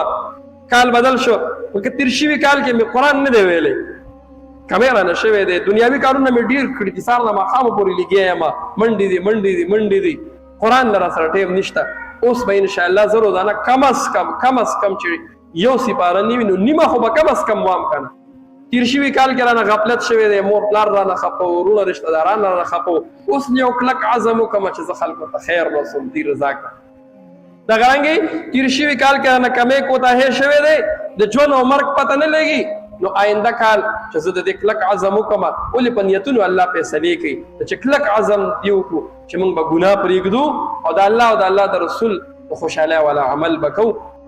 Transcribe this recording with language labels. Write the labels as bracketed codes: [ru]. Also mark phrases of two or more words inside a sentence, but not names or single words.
[ps] کال بدل شو که تیر شوي کال کې مې قرآن نه دی ویلی کمی رانه شوی دی دنیاوي کارونه مې ډېر کړي دي سهار نه ماښامه پورې لګیا یم منډې دي قرآن نه را سره ټیم نشته. اوس به انشاءالله زه روزانه کم از کم چې یو سپاره نه وي نو نیمه خو به کم از کم وام کنه. تیر شوي کال کې رانه غفلت شوی دی مور پلار رانه خفه وروڼه رشته داران رانه خفه اوس یو کلک عزم وکړم چې زه خلکو ته خیر رسوم دې رضا کړم. دغه رنګې تیر شوي کال کې رانه کمې کوتاهی شوی دی د ژوند او مرګ پته نه لګي نو آینده کال چې زه د دې کلک عزم وکړم ولې په نیتونو الله فیصلې کوي چې کلک عزم دې وکړو چې موږ به ګناه پرېږدو او د الله او د الله د رسول په خوشحالۍ والا عمل به کوو.